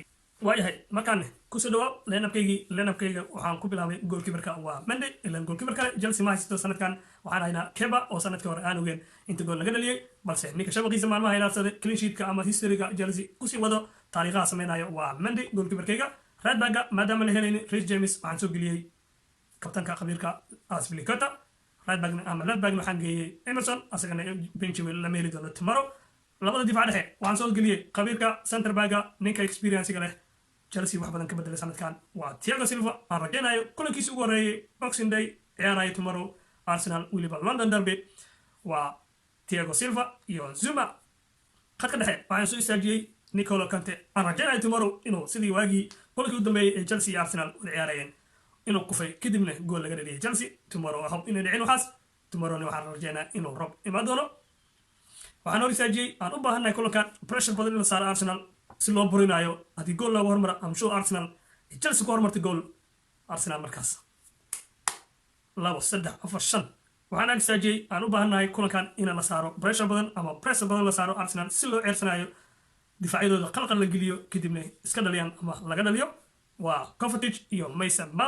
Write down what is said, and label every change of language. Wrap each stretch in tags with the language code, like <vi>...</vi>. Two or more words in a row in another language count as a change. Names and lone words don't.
<so>waayahay markaane kusoo dhawaad lineup-kayga waxaan ku bilaabay goalkeeper-ka waa Mendy. ilaan goalkeeper-ka Chelsea ma haysto sanadkan waxaan haynaa Keba oo sanadkii hore aan ogeyn inta gool laga dhaliyay, balse ninka shabaqiisa maalmaha ilaabsaday</so> <en>clean sheet-ka</en> <so>ama history-ga Chelsea kusii wado taariikhaha sameynayo waa Mendy goalkeeper-kayga.</so> <en>right back</en> <so>maadaama la helaynin Reece James waxaan soo geliyey kabtanka qabiilka Azpilicueta.</so> <en>right back</en> <so>ama</so> <en>left back</en> <so>waxaan geeyey Emerson asagana bench lama heli doono tomorrow. labada difaac dhexe waxaan soo geliyey qabiilka</so> <en>center backa</en> <so>ninka experience-ga leh Chelsea wax badan ka bedelay sanadkan waa Thiago Silva. aan rajaynayo kulankiisa ugu horeeyay Boxing Day ciyaarayo tomorrow Arsenal weliba London derby waa Thiago Silva iyo Zuma. khadka dhexe waxaan soo istaajiyey Nicolo Kante. aan rajaynayo tomorrow inuu sidii waagii kulankii u dambeeyay ee Chelsea iyo Arsenal wada ciyaarayeen inuu kufay kadibna gool laga dhaliyay Chelsea tomorrow.</so> <en>I hope</en> <so>inay dhicin waxaas tomorrowna waxaan rajaynaa inuu rob imaan doono. waxaan hor istaajiyey aan u baahannahay kulankan pressure badan in la saaro Arsenal si loo burinayo haddii gool looga hormara</so> <en>am sure</en> <so>Arsenal Chelsea ku hormartay gool Arsenal markaas 2 3 4 5 waxaan ag istaajiyey aan u baahannahay kulankan in la saaro pressure badan ama pressure badan la saaro Arsenal si loo ceersanayo difaacyadooda qalqal la geliyo kadibna iska dhaliyaan ama laga dhaliyo waa Kovacic iyo Mason Mount.</so>